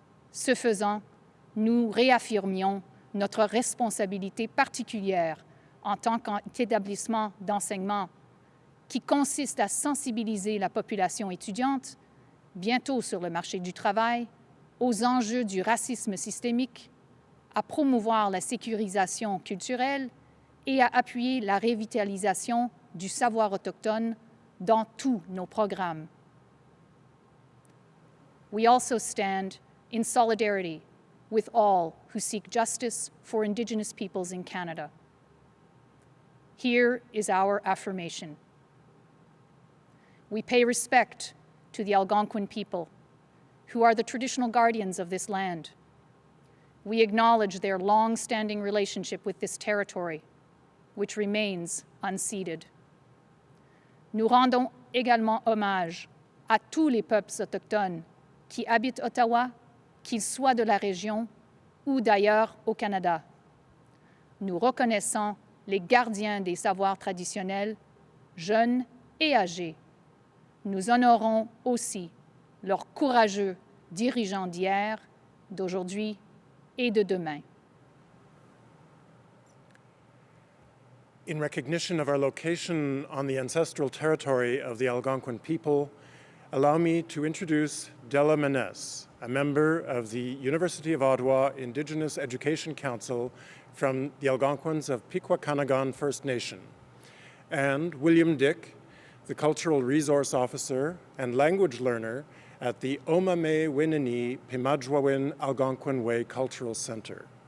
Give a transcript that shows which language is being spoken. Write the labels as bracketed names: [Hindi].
[French] Ce faisant, nous réaffirmions notre responsabilité particulière en tant qu'établissement d'enseignement qui consiste à sensibiliser la population étudiante, bientôt sur le marché du travail, aux enjeux du racisme systémique, à promouvoir la sécurisation culturelle et à appuyer la revitalisation du savoir autochtone dans tous nos programmes. [English] We also stand in solidarity with all who seek justice for Indigenous peoples in Canada. Here is our affirmation. We pay respect to the Algonquin people, who are the traditional guardians of this land. We acknowledge their long-standing relationship with this territory, which remains unceded. [French] Nous rendons également hommage à tous les peuples autochtones qui habitent Ottawa, qu'ils soient de la région ou d'ailleurs au Canada. Nous reconnaissons les gardiens des savoirs traditionnels, jeunes et âgés. Nous honorons aussi leurs courageux dirigeants d'hier, d'aujourd'hui et de demain. [English] In recognition of our location on the ancestral territory of the Algonquin people, allow me to introduce Della Maness, a member of the University of Ottawa Indigenous Education Council from the Algonquins of Pikwakanagan First Nation, and William Dick, the Cultural Resource Officer and Language Learner at the Omame Winini Pimadjwawin Algonquin Way Cultural Center.